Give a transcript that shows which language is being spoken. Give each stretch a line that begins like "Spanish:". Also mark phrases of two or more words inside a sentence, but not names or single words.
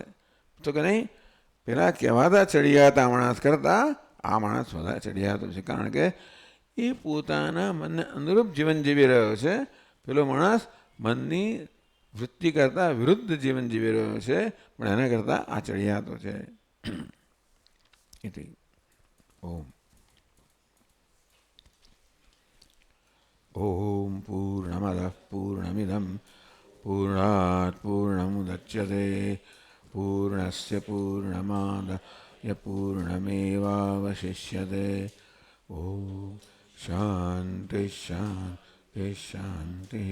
Gujarati: તો કે નહીં, પેલા કહેવાતા ચડિયાતા માણસ કરતાં આ માણસ વધારે ચડિયાતો છે, કારણ કે એ પોતાના મનને અનુરૂપ જીવન જીવી રહ્યો છે. પેલો માણસ મનની વૃત્તિ કરતાં વિરુદ્ધ જીવન જીવી રહ્યો છે, પણ એના કરતાં આ ચડિયાતો છે.
Sanskrit: ઓમ ઓમ પૂર્ણમદઃ પૂર્ણમિદં પૂર્ણાત પૂર્ણમુદચ્યતે पूर्णस्य पूर्णमादाय पूर्णमेवावशिष्यते। ॐ शान्ति शान्ति शान्तिः।